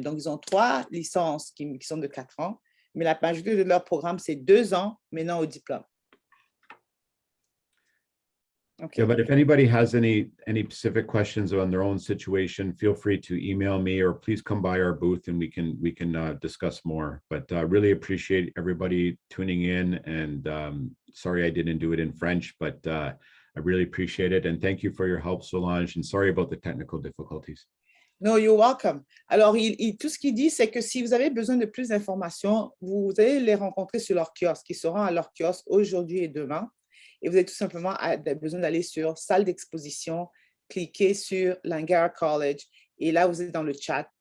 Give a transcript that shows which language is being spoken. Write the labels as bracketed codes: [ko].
[fr] Donc, ils ont 3 licences qui sont de 4 ans, mais la majorité de leur programme, c'est 2 ans, maintenant au diplôme. [en] Okay. Yeah, but if anybody has any specific questions on their own situation, feel free to email me or please come by our booth and we can discuss more. But really appreciate everybody tuning in, and sorry I didn't do it in French, but I really appreciate it, and thank you for your help, Solange, and sorry about the technical difficulties. No, you're welcome. [fr] Alors, tout ce qu'il dit, c'est que si vous avez besoin de plus d'informations, vous allez les rencontrer sur leur kiosque. Ils seront à leur kiosque aujourd'hui et demain. et vous avez tout simplement besoin d'aller sur salle d'exposition, cliquez sur Langara College et là, vous êtes dans le chat.